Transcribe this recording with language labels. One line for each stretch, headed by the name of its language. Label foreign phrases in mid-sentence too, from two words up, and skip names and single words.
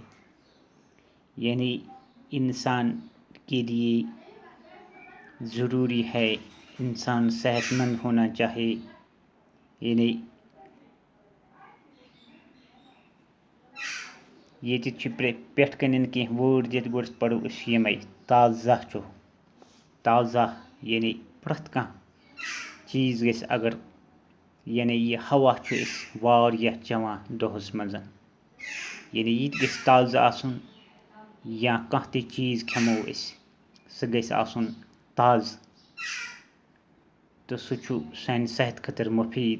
Urdu: یعنی انسان کے لیے ضروری ہے، انسان صحت مند ہونا چاہے۔
Kashmiri: یعنی یہ پٮ۪ٹھ کَنٮ۪ن کینٛہہ وٲرڈ دِتھ گۄڈٕ پَرو أسۍ یِمَے۔ تازہ چھُ، تازہ یعنی پرٛٮ۪تھ کانٛہہ چیٖز گژھِ، اگر یعنی یہ ہوا چھُ أسۍ واریاہ چٮ۪وان دۄہَس منٛز، یعنی یہِ تہِ گژھِ تازٕ آسُن، یا کانٛہہ تہِ چیٖز کھٮ۪مو أسۍ سُہ گژھِ آسُن تازٕ، تہٕ سُہ چھُ سانہِ صحت خٲطرٕ مُفیٖد۔